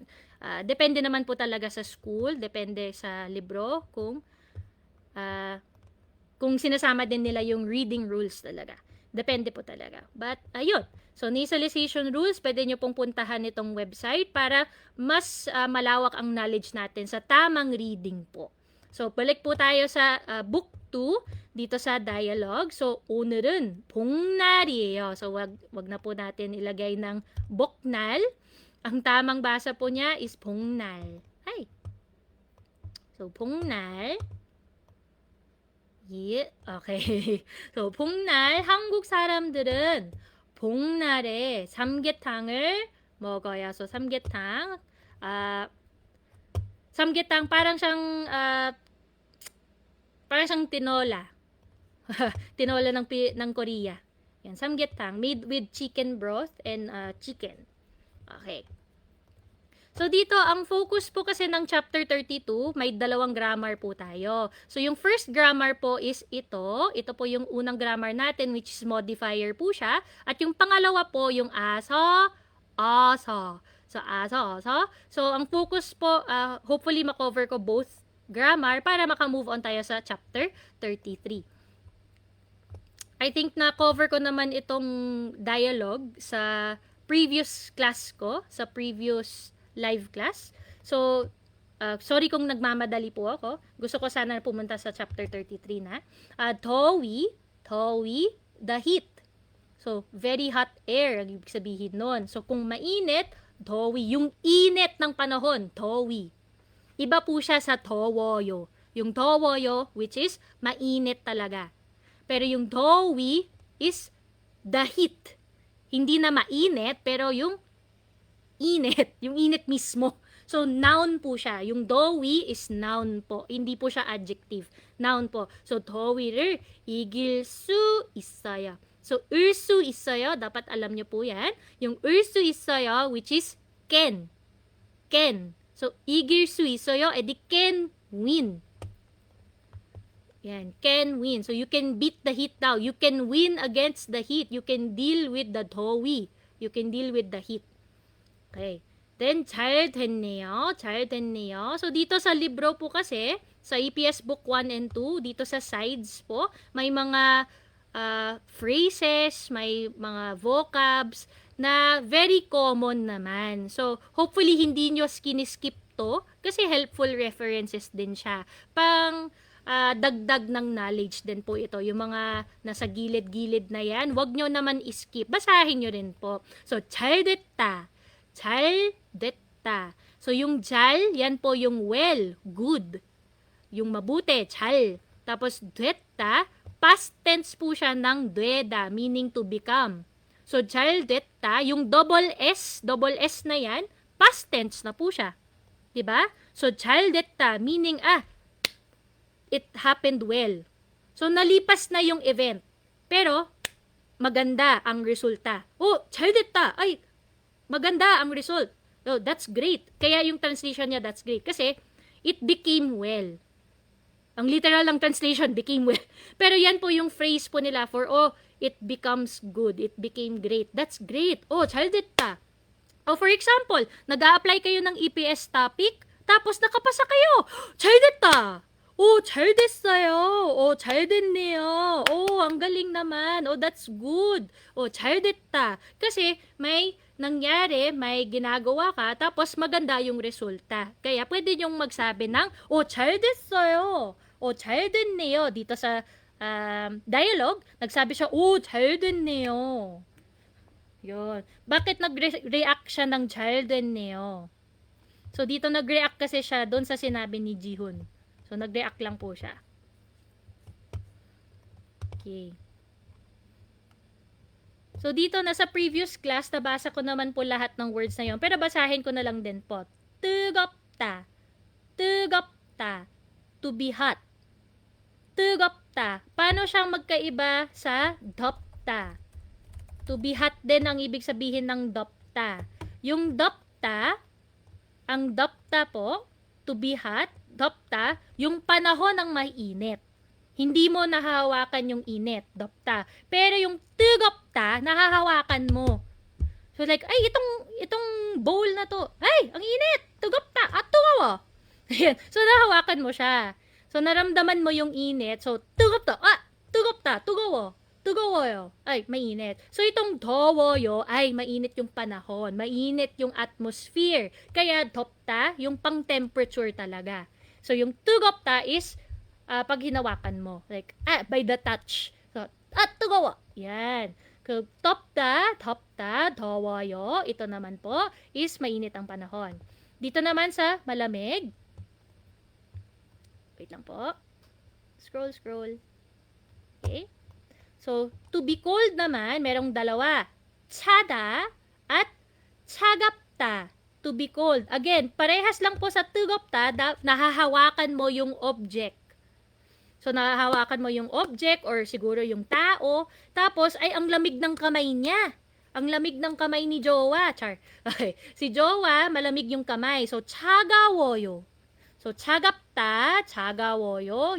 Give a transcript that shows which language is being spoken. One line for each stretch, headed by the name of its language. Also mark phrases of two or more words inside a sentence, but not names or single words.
Filipino: Depende naman po talaga sa school, depende sa libro kung sinasama din nila yung reading rules talaga. Depende po talaga. But, ayun. So,
English: nasalization rules,
Filipino: pwede nyo pong puntahan itong website para mas malawak ang knowledge natin sa tamang reading po. So, balik po tayo sa book 2, dito sa dialogue. So,
Korean: 오늘은 복날이에요.
Filipino: So, wag na po natin ilagay ng boknal. Ang tamang basa po niya is 복날. Hi. So, 복날. Yeah, okay. So,
Korean: 복날, 한국 사람들은 복날에 삼계탕을 먹어요.
Filipino: So, 삼계탕. 삼계탕 parang siyang tinola. Tinola ng Korea. Yan,
English: samgyetang made with chicken broth and chicken.
Filipino: Okay. So, dito, ang focus po kasi ng chapter 32, may dalawang grammar po tayo. So, yung first grammar po is ito. Ito po yung unang grammar natin,
English: which is modifier
Filipino: po siya. At yung pangalawa po, yung aso, aso. So, aso, aso. So, ang focus po, hopefully makover ko both grammar para makamove on tayo sa chapter 33.
English: I think
Filipino: na-cover ko naman itong dialogue sa previous class ko, sa previous live class. So, sorry kung nagmamadali po ako. Gusto ko sana pumunta sa chapter 33 na.
Korean: 더위,
English: the heat. So, very hot air,
Filipino: ang ibig sabihin nun. So, kung mainit, 더위, yung init ng panahon, 더위. Iba po siya sa 더워요. Yung 더워요,
English: which is
Filipino: mainit talaga. Pero yung 더위
English: is the heat.
Filipino: Hindi na mainit, pero yung init, yung init mismo. So, noun po siya. Yung 더위 is noun po. Hindi po siya adjective. Noun po. So,
Korean: 더위를 이길 수 있어요. So, 을 수 있어요.
Filipino: Dapat alam nyo po yan. Yung
Korean: 을 수 있어요,
English: which is can. Can. So,
Korean: 이길 수 있어요,
English: edi can win. Yan, can win. So, you can beat the heat now. You can win against the heat. You can deal with the 더위. You can deal with the heat. Okay. Then,
Korean: 잘 됐네요. 잘 됐네요.
Filipino: So, dito sa libro po kasi, sa EPS Book 1 and 2, dito sa sides po, may mga phrases, may mga vocabs na
English: very common
Filipino: naman. So, hopefully, hindi nyo skip to kasi
English: helpful references
Filipino: din siya. Pang dagdag ng knowledge din po ito. Yung mga nasa gilid-gilid na yan, wag nyo naman skip. Basahin nyo rin po. So,
Korean: 잘 됐다. 잘 됐다.
Filipino: So, yung 잘, yan po yung
English: well, good.
Filipino: Yung mabuti, 잘. Tapos, 됐다, past tense po siya ng 되다,
English: meaning to become. So,
Korean: 잘 됐다,
Filipino: yung
English: double S
Filipino: na yan, past tense na po siya. Diba? So,
Korean: 잘 됐다,
English: meaning, it happened well. So,
Filipino: nalipas na yung event. Pero, maganda ang resulta.
Korean: Oh, 잘 됐다.
Filipino: Ay, maganda ang result.
English: Oh, that's great.
Filipino: Kaya yung translation niya,
English: that's great. Kasi, it became well.
Filipino: Ang literal lang translation,
English: became well.
Filipino: Pero yan po yung
English: phrase
Filipino: po nila
English: for, it becomes good. It became great. That's great.
Korean: Oh, 잘 됐다.
English: Oh, for example,
Filipino: nag-a-apply kayo ng EPS topic, tapos nakapasa kayo.
Korean: 잘 됐다. Oh, 잘 됐어요. Oh, 잘 됐네요.
Filipino: Oh, ang galing naman.
English: Oh, that's good.
Korean: Oh, 잘 됐다.
Filipino: Kasi may nangyari, may ginagawa ka, tapos maganda yung resulta. Kaya pwede niyong magsabi ng,
Korean: oh, 잘 됐어요. O, 잘 됐네요.
Filipino: Dito sa dialogue, nagsabi siya,
Korean: oh, 잘 됐네요.
Filipino: Yun. Bakit nag-react siya ng
Korean: 잘 됐네요?
Filipino: So, dito nag-react kasi siya doon sa sinabi ni Jihun. So, nag-react lang po siya. Okay. So, dito na sa previous class, nabasa ko naman po lahat ng words na yun. Pero basahin ko na lang din po.
Korean: 뜨겁다. 뜨겁다.
English: To be hot.
Korean: 뜨겁다.
Filipino: Paano siyang magkaiba sa 덥다?
English: To be hot
Filipino: din ang ibig sabihin ng 덥다. Yung 덥다, ang 덥다 po,
English: to be hot, 덥다,
Filipino: yung panahon ng mainit. Hindi mo nahahawakan yung init, 덥다. Pero yung 뜨겁다, nahahawakan mo. So like, ay, itong bowl na to, ay, ang init, 뜨겁다, tugawa. Ayan. So, nahawakan mo siya. So, naramdaman mo yung init. So,
Korean: 뜨겁다, 뜨겁다, tugawa. 뜨거워요.
Filipino: Ay, mainit. So, itong 더워요 ay mainit yung panahon. Mainit yung atmosphere. Kaya, 덥다, yung pang-temperature talaga. So, yung 뜨겁다 is pag hinawakan mo.
English: Like, by the touch. So,
Korean: 뜨거워.
Filipino: Yan. So,
Korean: 덥다, 더워요.
Filipino: Ito naman po is mainit ang panahon. Dito naman sa malamig. Wait lang po. Scroll. Okay. So, to be cold naman, merong dalawa.
Korean: 차다 at 차갑다.
English: To be cold. Again,
Filipino: parehas lang po sa 뜨겁다, nahahawakan mo yung object. So, nahahawakan mo yung object or siguro yung tao. Tapos, ay ang lamig ng kamay niya. Ang lamig ng kamay ni Jowa. Char. Okay. Si Jowa, malamig yung kamay. So,
Korean: 차가워요. So, 차갑다, 차가워요.